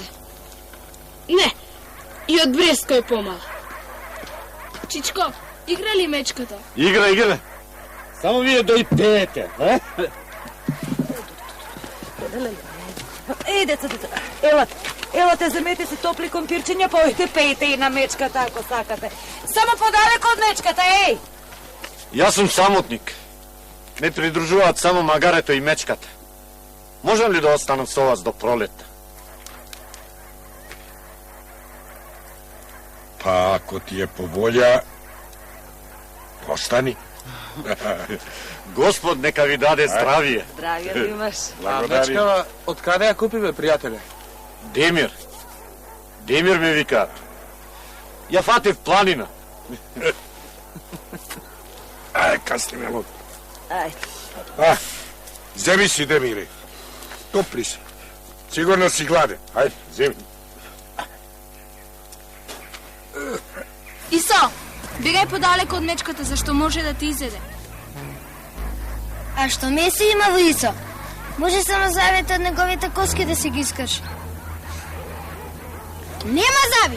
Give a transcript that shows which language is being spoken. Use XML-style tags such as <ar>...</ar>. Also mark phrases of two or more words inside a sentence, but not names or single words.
<bg>Не, и от Бреска е по-мала. Чичко, игра ли мечката?</bg> <mk>Игра. Само вие да и пеете, а? Деца, елате, вземете си топли компирчиња, појте, пејте и на мечката, ако сакате. Само подалеко од мечката, еј! Јас сум самотник. Ме придружуваат само магарето и мечката. Можам ли да останам со вас до пролета?</mk> <sr>Pa ako ti je po volja, ostani.</sr> <mk>Господ нека ви даде здравие. Здравие да имаш. А мечкава, од каде ја купи, бе, пријателе? Демир. Демир ме вика. Ја фатив планина. Ај, касни ме луд. Ајде. Земи си, Демире. Топли си. Сигурно си гладен. Ајде, земи. Исо, бегај подалеко од мечката, зашто може да ти изеде. А што меси има во Исо? Може само завите од неговите коски да си ги искаш. Нема зави!</mk>